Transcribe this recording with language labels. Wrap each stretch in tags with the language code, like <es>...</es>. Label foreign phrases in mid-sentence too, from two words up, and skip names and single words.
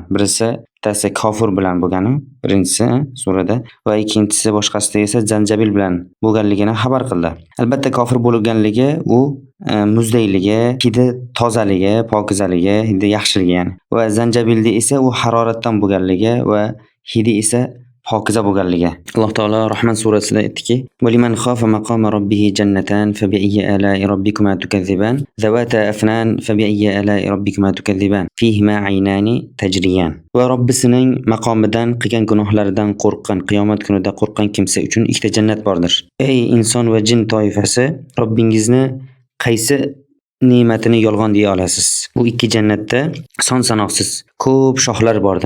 <uz>Bittasi kofir bilan bo'lgani, birinchisi surada va ikkinchisi boshqasida esa zanjabil bilan bo'lganligini xabar qildi. Albatta kofir bo'lganligi u muzdayligi, hidi tozaligi, pokizaligi, hidi yaxshiligi ya'ni. Va zanjabilda esa u haroratdan bo'lganligi va hidi esa pokiza bo'lganligi. Alloh taolo Rahman surasida aytdiki:</uz> <ar>"ولمن خاف مقام ربه جنتان فبأي آلاء ربكما تكذبان ذواتا أفنان فبأي آلاء ربكما تكذبان فيهما عينان تجريان."</ar> <uz>Va Robbisining maqomidan qilgan gunohlaridan qo'rqqan, qiyomat kunida qo'rqqan kimsa uchun ikkita jannat bordir. Ey inson va jin toifasi, Robbingizni qaysi ne'matini yolg'on deya olasiz? Bu ikki jannatda son sanoqsiz ko'p shoxlar bordir.</uz>